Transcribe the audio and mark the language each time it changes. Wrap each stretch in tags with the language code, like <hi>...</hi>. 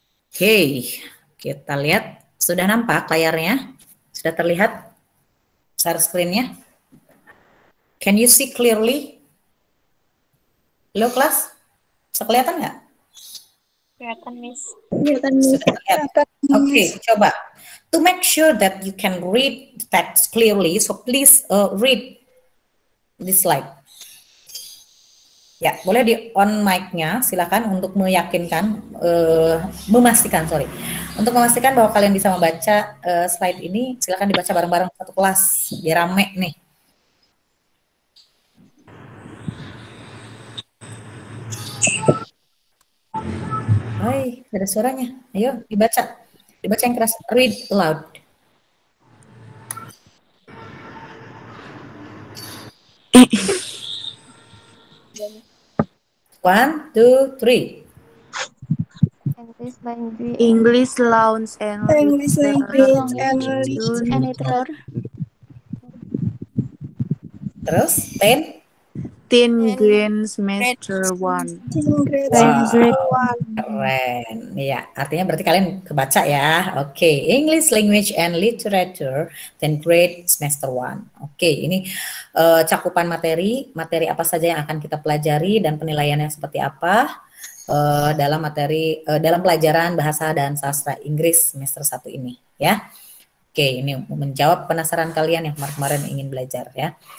<id>Oke, kita lihat. Sudah nampak layarnya? Sudah terlihat share screen-nya?</id> <en>Can you see clearly?</en> <id>Halo kelas, bisa kelihatan nggak? Kelihatan, Miss. Sudah terlihat. Oke, coba.</id> <en>To make sure that you can read the text clearly, so please read this slide.</en> <id>Ya, boleh di on mic-nya, silakan untuk meyakinkan, memastikan bahwa kalian bisa membaca slide ini. Silakan dibaca bareng-bareng satu kelas, biar rame nih. Hai, ada suaranya. Ayo dibaca. Dibaca yang keras.</id> <en>Read loud. One, two, three. English language. English Lounge and English language and And literature.</en> <id>Terus 10</id> <en>Teen Green Semester 1. grade Wow. semester 1.</en> <id>Keren. Ya, artinya berarti kalian kebaca ya.</id> <en>Oke, English Language and Literature 10th grade semester 1.</en> <id>Oke, ini cakupan materi apa saja yang akan kita pelajari dan penilaiannya seperti apa dalam materi dalam pelajaran bahasa dan sastra Inggris semester 1 ini ya. Oke, ini menjawab penasaran kalian yang kemarin ingin belajar ya.</id>